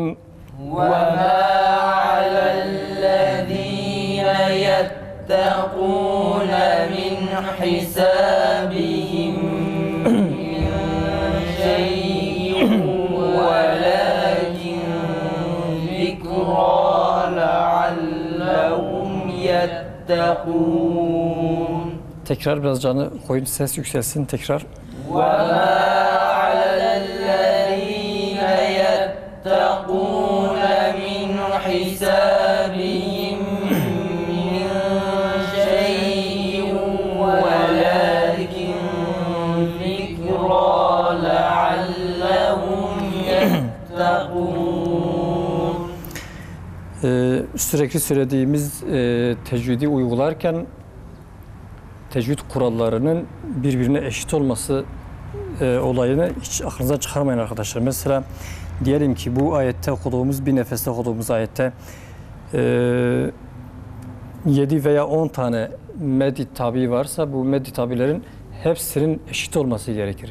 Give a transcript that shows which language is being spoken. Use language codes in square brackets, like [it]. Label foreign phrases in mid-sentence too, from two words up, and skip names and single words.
[ar] وما على الذين يتقون من حسابهم من شيء ولكن ذكرى لعلهم يتقون [tr] Tekrar biraz canı koyun ses yükselsin tekrar. [ar] وما على الذين يتقون من حسابهم من شيء ولكن ذكرى لعلهم يتقون [tr] Sürekli söylediğimiz tecvidi uygularken tecvid kurallarının birbirine eşit olması olayını hiç aklınıza çıkarmayın arkadaşlar. Mesela diyelim ki bu ayette okuduğumuz bir nefeste okuduğumuz ayette 7 veya 10 tane meddi tabi varsa bu meddi tabilerin hepsinin eşit olması gerekir.